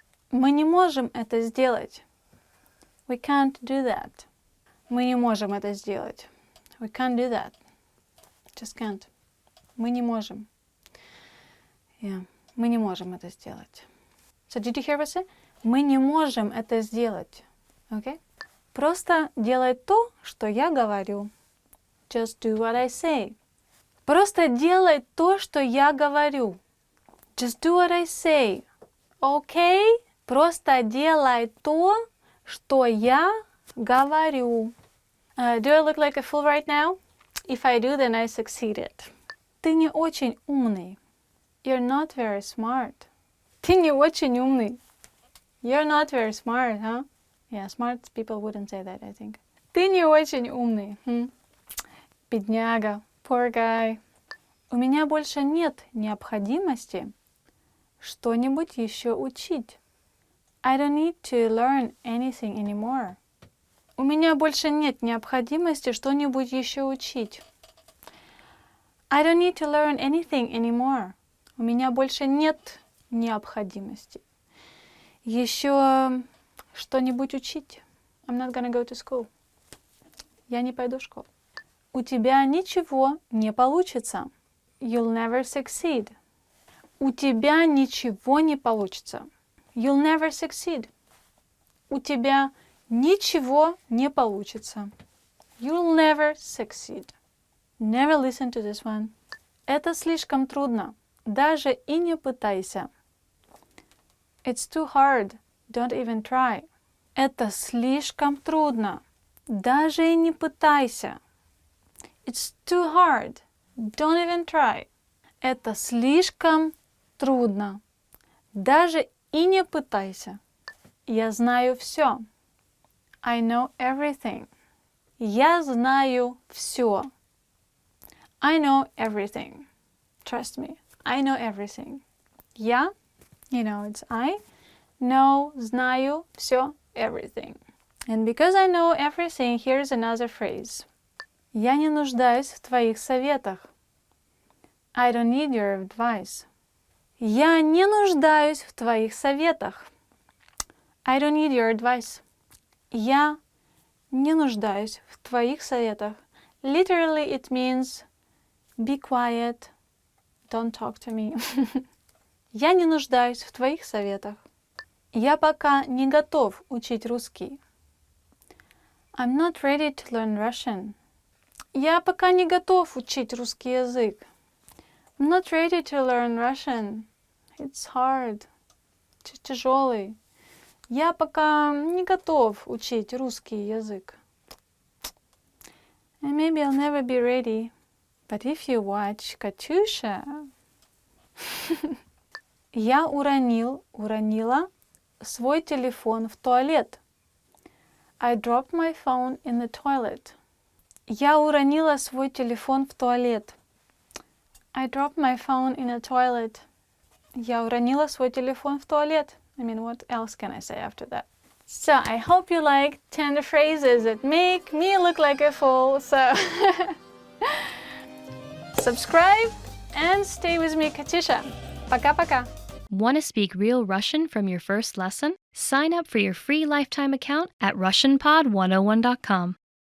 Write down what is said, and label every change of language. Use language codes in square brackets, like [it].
[ru] Мы не можем это сделать. [en] We can't do that. [ru] Мы не можем это сделать. [en] We can't do that. Just can't. [ru] Мы не можем. Yeah. Мы не можем это сделать. [en] So did you hear what I said? [ru] Мы не можем это сделать. [en] Okay? [ru] Просто делай то, что я говорю. [en] Just do what I say. [ru] Просто делай то, что я говорю. [en] Just do what I say. Okay? [ru] Просто делай то, что я говорю. [en] Do I look like a fool right now? If I do, then I succeeded. [ru] Ты не очень умный. [en] You're not very smart. [ru] Ты не очень умный. [en] You're not very smart, huh? Yeah, smart people wouldn't say that, I think. [ru] Ты не очень умный. Бедняга. [en] Poor guy. [ru] У меня больше нет необходимости что-нибудь еще учить. [en] I don't need to learn anything anymore. [ru] У меня больше нет необходимости что-нибудь еще учить. [en] I don't need to learn anything anymore. [ru] У меня больше нет необходимости еще что-нибудь учить. [en] I'm not gonna go to school. [ru] Я не пойду в школу. У тебя ничего не получится. [en] You'll never succeed. [ru] У тебя ничего не получится. [en] You'll never succeed. [ru] У тебя ничего не получится. [en] You'll never succeed. Never listen to this one. [ru] Это слишком трудно. Даже и не пытайся. [en] It's too hard. Don't even try. [ru] Это слишком трудно. Даже и не пытайся. [en] It's too hard. Don't even try. [ru] Это слишком трудно. Даже и не пытайся. Я знаю все. [en] I know everything. [ru] Я знаю все. [en] I know everything. Trust me. I know everything. [ru] Я, [en] you know, it's I, know, [ru] знаю, все, [en] everything. And because I know everything, here's another phrase. [ru] Я не нуждаюсь в твоих советах. [en] I don't need your advice. [ru] Я не нуждаюсь в твоих советах. [en] I don't need your advice. [ru] Я Не нуждаюсь в твоих советах. [en] Literally, it means be quiet, don't talk to me. [ru] Я не нуждаюсь в твоих советах. Я пока не готов учить русский. [en] I'm not ready to learn Russian. [ru] Я пока не готов учить русский язык. [en] I'm not ready to learn Russian. It's hard. [ru] Тяжелый. Я пока не готов учить русский язык. [en] And maybe I'll never be ready. But if you watch Katyusha... [ru] Я уронила свой телефон в туалет. [en] I dropped my phone in the toilet. [ru] Я уронила свой телефон в туалет. [en] I dropped my phone in a toilet. [ru] Я уронила свой телефон в туалет. [en] I mean, what else can I say after that? So, I hope you like 10 phrases that make me look like a fool. So, subscribe and stay with me, Katyusha. [ru] Пока-пока. [en] Want to speak real Russian from your first lesson? Sign up for your free lifetime account at RussianPod101.com.